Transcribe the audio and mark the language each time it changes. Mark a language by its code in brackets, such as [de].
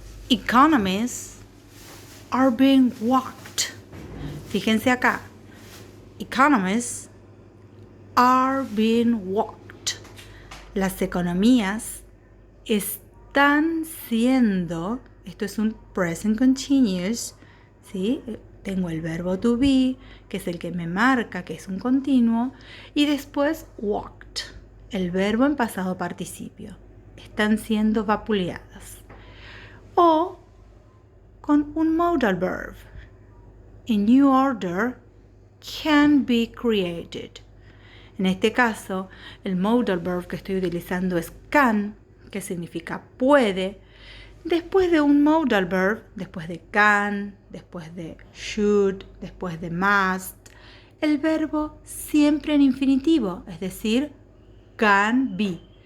[en] Economies are being walked. [es] Fíjense acá. [en] Economies are being walked. [es] Las economías están siendo, esto es un present continuous, ¿sí? Tengo el verbo to be, que es el que me marca que es un continuo, y después walked, el verbo en pasado participio. Están siendo vapuleadas. O con un modal verb. [en] A new order can be created. [es] En este caso, el modal verb que estoy utilizando es can, que significa puede. Después de un modal verb, después de can, después de should, después de must, el verbo siempre en infinitivo, es decir, can be.